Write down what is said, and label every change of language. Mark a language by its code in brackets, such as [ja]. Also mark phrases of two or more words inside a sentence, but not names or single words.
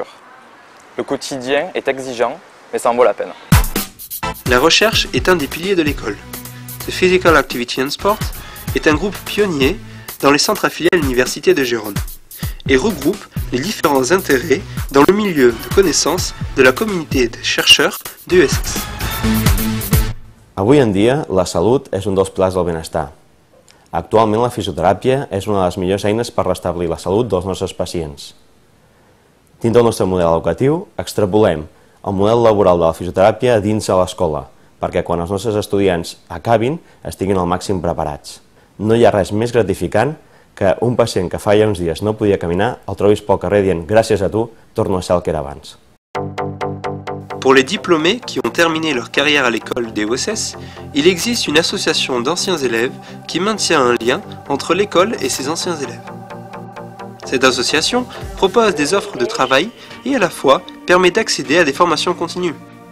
[fr] Le quotidien est exigeant, mais ça en vaut la peine. La recherche est un des piliers de l'école. The Physical Activity and Sport est un groupe pionnier dans les centres affiliés à l'Université de Gérone et regroupe les différents intérêts dans le milieu de connaissances de la communauté de chercheurs de l'EOSS. [ca] Avui en dia, la salut és un dels pilars del benestar. Actualment, la fisioteràpia és una de les millors eines per restablir la salut dels nostres pacients. Dins del nostre model educatiu, extrapolem el model laboral de la fisioteràpia dins de l'escola, perquè quan els nostres estudiants acabin, estiguin al màxim preparats. No hi ha res més gratificant que un pacient que fa ja uns dies no podia caminar, el trobis pel carrer dient «gràcies a tu, torno a ser el que era abans». [fr] Pour les diplômés qui ont terminé leur carrière à l'école d'EOSS, il existe une association d'anciens élèves qui maintient un lien entre l'école et ses anciens élèves. Cette association propose des offres de travail et à la fois permet d'accéder à des formations continues.